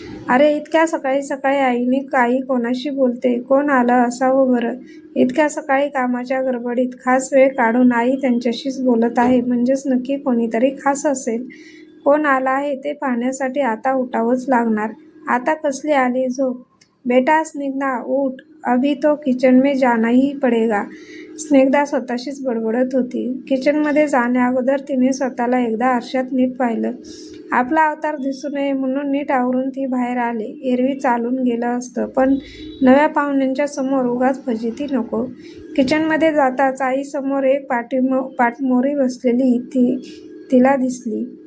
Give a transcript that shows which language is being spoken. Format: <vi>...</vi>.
<mr>अरे, इतक्या सकाळी सकाळी आई कोणाशी बोलते? कोण आलं असावं बरं? इतक्या सकाळी कामाच्या गडबडीत खास वेळ काढून आई त्यांच्याशीच बोलत आहे, म्हणजेच नक्की कोणीतरी खास असेल. कोण आला आहे ते पाहण्यासाठी आता उठावंच लागणार. आता कसली आली झोप?</mr> <hi>बेटा स्निग्धा, उठ, अभी तो किचन में जाना ही पडेगा.</hi> <mr>स्निग्धा स्वतःशीच बडबडत होती. किचनमध्ये जाण्याअगोदर तिने स्वतःला एकदा आरशात नीट पाहिलं. आपला अवतार दिसू नये म्हणून नीट आवरून ती बाहेर आले. एरवी चालून गेलं असतं, पण नव्या पाहुण्यांच्या समोर उगाच फजिती नको. किचनमध्ये जाताच आईसमोर एक पाठमोरी बसलेली तिला दिसली.</mr>